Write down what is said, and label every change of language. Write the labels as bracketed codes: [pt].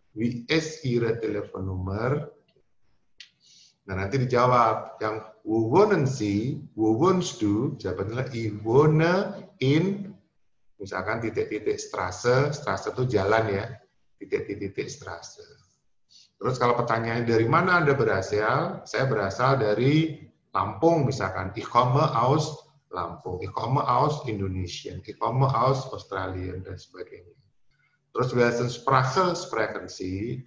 [de] Wie ist Ihre Telefonnummer? [id] Nah nanti dijawab yang [de] wo wohnen Sie? Wo wohnst du? [id] Jawabannya [de] ich wohne in, [id] misalkan titik-titik [de] Straße, Straße [id] itu jalan ya, titik-titik [de] Straße. [id] Terus kalau pertanyaannya dari mana Anda berasal? Saya berasal dari Lampung misalkan. [de] Ich komme aus Lampung. Ich komme aus Indonesia. Ich komme aus Australia [id] dan sebagainya. Terus [de] welche Sprache sprechen Sie?